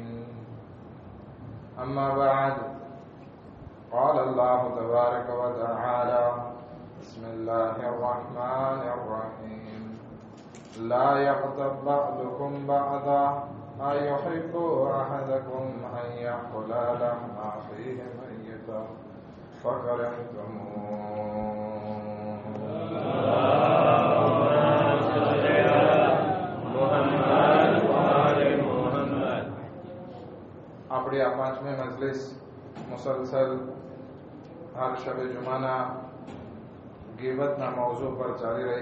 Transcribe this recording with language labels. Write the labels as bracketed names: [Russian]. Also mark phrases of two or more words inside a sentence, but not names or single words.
[Arabic] أما بعد، قال الله تبارك وتعالى: بسم الله الرحمن الرحيم. لا يغتب بعضكم بعضا أيحب أحدكم أن يأكل لحم أخيه ميتا فكرهتموه. [Gujarati] આપણી આ પાંચમી મજલિસ મુસલસલ હર શબે જુમાના ગીબતના મૌઝુ પર ચાલી રહી